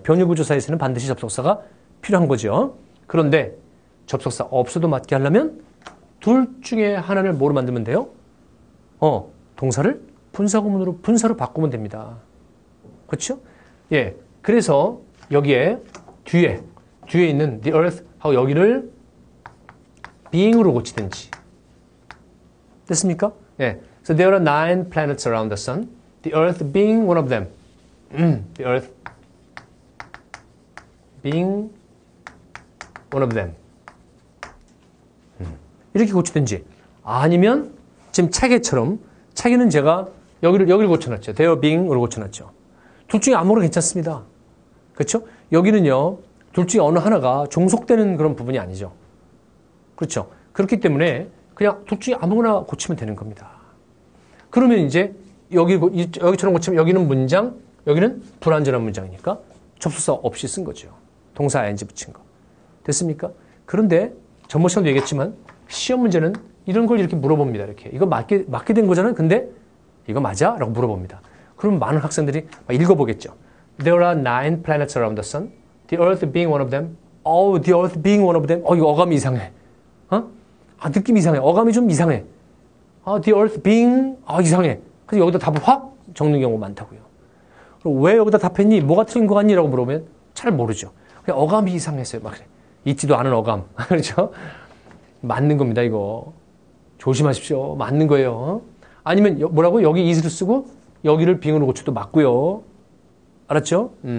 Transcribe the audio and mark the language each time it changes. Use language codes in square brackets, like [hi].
[ko] 변유구조사에서는 반드시 접속사가 필요한 거죠. 그런데 접속사 없어도 맞게 하려면 둘 중에 하나를 뭐로 만들면 돼요? 동사를 분사구문으로 분사로 바꾸면 됩니다. 그렇죠? 예. 그래서 여기에 뒤에 있는 the earth 하고 여기를 being으로 고치든지. 됐습니까? 예. [en] So there are 9 planets around the sun. The earth being one of them. The earth being one of them. [ko] 이렇게 고치든지. 아니면 지금 차계처럼 차계는 제가 여기를 고쳐놨죠. There being으로 고쳐놨죠. 둘 중에 아무거나 괜찮습니다. 그렇죠? 여기는요. 둘 중에 어느 하나가 종속되는 그런 부분이 아니죠. 그렇죠? 그렇기 때문에 그냥 둘 중에 아무거나 고치면 되는 겁니다. 그러면 이제 여기처럼 고치면 여기는 문장, 여기는 불완전한 문장이니까 접속사 없이 쓴 거죠. 동사 ing 붙인 거. 됐습니까? 그런데 전번 시간도 얘기했지만 시험 문제는 이런 걸 이렇게 물어봅니다. 이렇게. 이거 맞게 된 거잖아요. 근데 이거 맞아? 라고 물어봅니다. 그럼 많은 학생들이 읽어보겠죠. [en] There are 9 planets around the sun. The earth being one of them. The earth being one of them. [ko] 이거 어감이 이상해. 느낌이 이상해. 어감이 좀 이상해. [en] The earth being, [ko] 이상해. 그래서 여기다 답을 확 적는 경우가 많다고요. 그럼 왜 여기다 답했니? 뭐가 틀린 거 같니? 라고 물어보면 잘 모르죠. 그냥 어감이 이상했어요. 막 그래. 있지도 않은 어감. 그렇죠? 맞는 겁니다, 이거. 조심하십시오. 맞는 거예요. 아니면 뭐라고? 여기 is를 쓰고 여기를 being으로 고쳐도 맞고요. 알았죠?